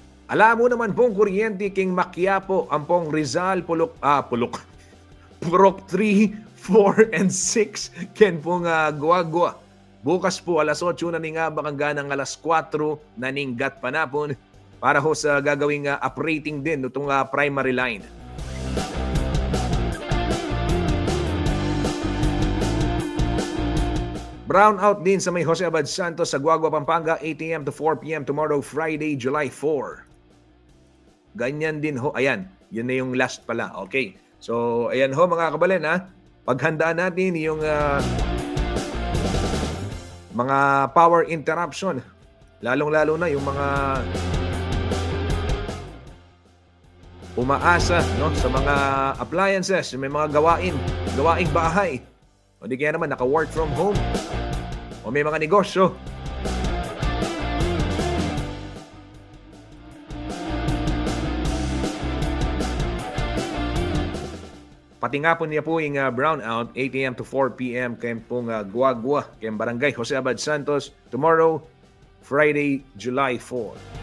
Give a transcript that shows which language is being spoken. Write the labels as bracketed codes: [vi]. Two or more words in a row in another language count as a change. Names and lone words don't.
[pam] Alam mo naman pong kuryente king Maquiapo, Ampong Rizal, Purok 3, 4, and 6, ken pong Guagua. Bukas po alas 8 na ning hanggang alas 4 na ning gat panapon [tl] para ho sa gagawing uprating din itong [en] primary line. [tl] Brownout din sa may Jose Abad Santos sa Guagua, Pampanga, 8 a.m. [en] to 4 p.m. tomorrow, Friday, July 4. [tl] Ganyan din ho. Ayan, yun na yung last pala. Okay. So, ayan ho mga kabalen ha. Paghandaan natin yung mga [en] power interruption. [tl] Lalong-lalo na yung mga umaasa no, sa mga appliances, may mga gawaing bahay. O di kaya naman naka- [en] work from home. [tl] O may mga negosyo. Pati nga po niya po yung brownout, 8 a.m. to 4 p.m. kaya pong Guagua, kaya Barangay Jose Abad Santos, [en] tomorrow, Friday, [tl] July 4.